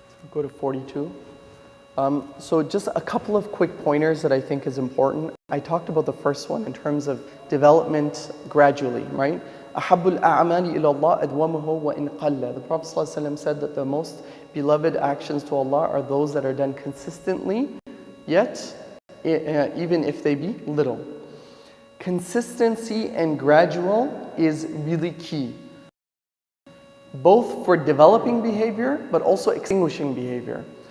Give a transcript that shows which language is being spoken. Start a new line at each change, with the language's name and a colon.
English: Go to 42. So just a couple of quick pointers that I think is important. I talked about the first one in terms of development gradually, right?
Arabic: أحب الأعمال إلى الله أدومه وإن قل.
English: The Prophet ﷺ said that the most beloved actions to Allah are those that are done consistently, yet even if they be little. Consistency and gradual is really key, both for developing behavior but also extinguishing behavior.